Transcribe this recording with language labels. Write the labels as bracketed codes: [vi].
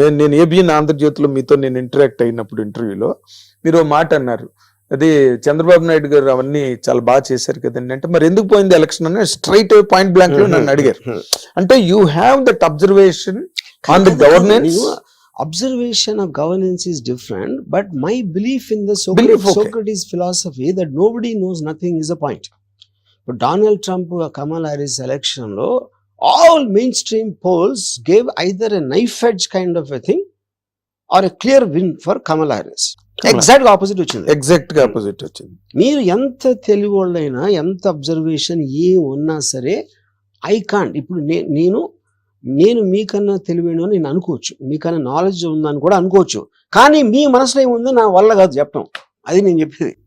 [te] నేను ఏబిఎన్ ఆంధ్రజ్యోతిలో మీతో నేను ఇంటరాక్ట్ అయినప్పుడు ఇంటర్వ్యూలో మీరు మాట అన్నారు, అది చంద్రబాబు నాయుడు గారు అవన్నీ చాలా బాగా చేశారు కదండి అంటే, మరి ఎందుకు పోయింది ఎలక్షన్ అని స్ట్రైట్ పాయింట్ బ్లాంక్ లో నన్ను అడిగారు. అంటే [en] You have that observation on the governance. Observation of governance is different, but my belief in the Socrates philosophy that nobody knows nothing is a point. But Donald Trump, Kamala Harris election lo, all mainstream polls gave either a knife edge kind of a thing or a clear win for Kamala Harris. Exact opposite [te] వచ్చింది. Exact గా opposite వచ్చింది. మీరు ఎంత తెలివివాళ్ళైనా ఎంత observation ఏ ఉన్నా సరే [en] I can't. [te] ఇప్పుడు నేను మీకన్నా తెలివైన నేను అనుకోవచ్చు, మీకన్నా నాలెడ్జ్ ఉందని కూడా అనుకోవచ్చు, కానీ మీ మనసులో ఏముందో నా వల్ల కాదు చెప్పడం. అది నేను చెప్పేది.